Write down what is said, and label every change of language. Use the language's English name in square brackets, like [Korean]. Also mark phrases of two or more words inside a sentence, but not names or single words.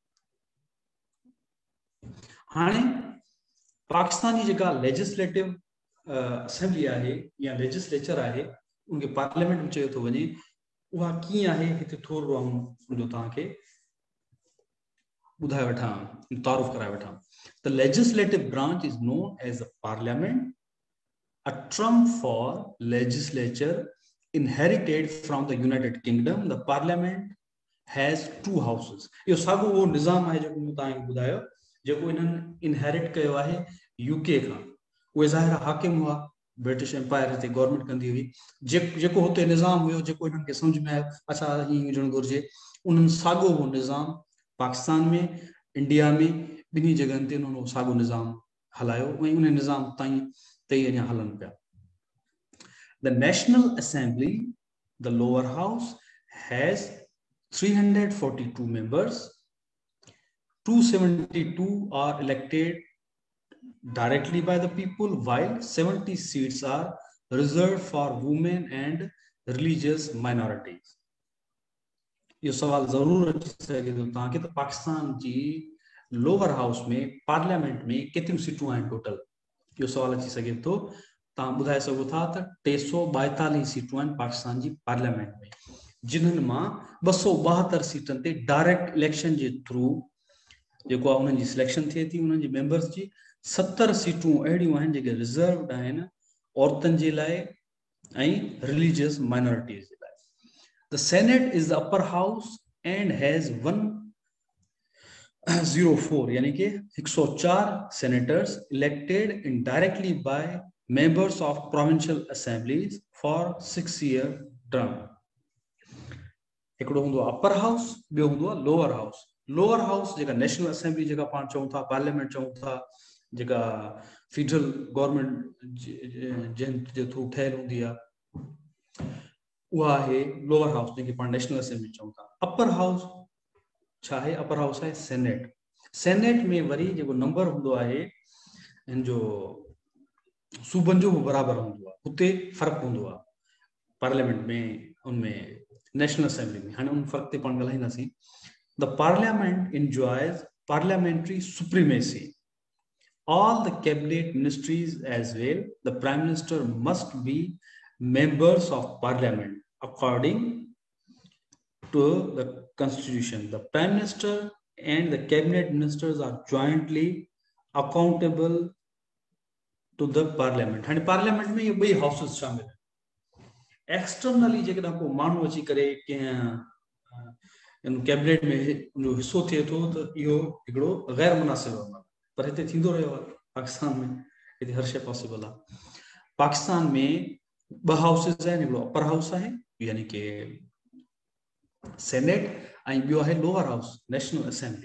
[Sindhi] हाणे पाकिस्तान जी जेका [English] legislative assembly [Sindhi] आहे या लेजिस्लेचर आहे उनखे पार्लियामेंट में चयो थो वञे, उहा कीअं आहे हिते थोरो मुंहिंजो तव्हांखे ॿुधाए वठां, तारुफ़ कराए वठां। [English] The legislative branch is known as the parliament, a term for legislature inherited from the United Kingdom. The parliament has two houses. [Sindhi] इहो साॻियो उहो निज़ाम आहे जेको मूं तव्हांखे ॿुधायो, जेको इन्हनि इनहेरिट कयो आहे यूके खां। उहे ज़ाहिर हाकिम हुआ, ब्रिटिश एम्पायर हिते गवर्नमेंट कंदी हुई, जेको हुते निज़ाम हुयो, जेको इन्हनि खे सम्झ में आयो अच्छा हीअं हुजणु घुरिजे, उन्हनि साॻियो उहो निज़ाम पाकिस्तान में, इंडिया में ॿिन्ही जॻहनि ते उन्हनि साॻियो निज़ाम हलायो ऐं उन निज़ाम ताईं अञा हलनि पिया। [English] The National Assembly, the lower house, has 342 members. 272 are elected directly by the people, while 70 seats are reserved for women and religious minorities. [Sindhi] ये सवाल जरूर अची सके तो तव्हांखे त पाकिस्तान जी [English] lower house [Sindhi] में पार्लियामेंट में केतिरियूं सीटूं आहिनि टोटल, इहो सवाल अची सके थो। तव्हां ॿुधाए सघो था त 342 सीटूं आहिनि पाकिस्तान जी पार्लियामेंट में, जिन्हनि मां 272 सीटनि ते [English] direct election [Sindhi] जे थ्रू जेको आहे उन्हनि जी सिलेक्शन थिए थी उन्हनि जी मेंबर्स जी। 70 सीटूं अहिड़ियूं आहिनि जेके रिजर्व्ड आहिनि औरतुनि जे लाइ ऐं [English] religious minorities [Sindhi] जे लाइ। [English] The Senate is the upper house and has 104 [Urdu] یعنی کہ [English] 104 senators elected indirectly by members of provincial assemblies for 6-year term. [Sindhi] हिकिड़ो हूंदो आहे [English] upper house, [Sindhi] ॿियो हूंदो आहे [English] lower house. [Sindhi] लोअर हाउस जेका नेशनल असेंबली जेका पाण चऊं था, पार्लियामेंट चऊं था, जेका [English] federal government [Sindhi] जे थ्रू ठहियल हूंदी आहे, उहा आहे [English] lower house [Sindhi] जंहिंखे पाण नेशनल असेंबली चऊं था। [English] upper house [Sindhi] छा आहे? [English] upper house [Sindhi] आहे सेनेट। सेनेट में वरी जेको नंबर हूंदो आहे हिन जो सूबनि जो बराबरि हूंदो आहे, हुते फ़र्क़ु हूंदो आहे पार्लियामेंट में, उनमें नेशनल असेंबली में। हाणे उन फ़र्क़ ते पाण ॻाल्हाईंदासीं। [English] the parliament enjoys parliamentary supremacy. All the cabinet ministries as well, the prime minister must be members of parliament according to the constitution. The prime minister and the cabinet ministers are jointly accountable to the parliament. And parliament [Urdu] میں یہ بئی houses شامل ہیں. [Sindhi] Externally जेकॾहिं को माण्हू अची करे इन कैबिनेट में जो हिस्सो थिए थो त इहो हिकिड़ो गैर मुनासिब आहे, पर हिते थींदो रहियो आहे पाकिस्तान में, हिते हर शइ पॉसिबल आहे। पाकिस्तान में 2 हाउसेस आहिनि, हिकिड़ो [English] upper house [Sindhi] आहे यानी कि सेनेट ऐं ॿियो आहे [English] lower house [Sindhi] नेशनल असेंबली।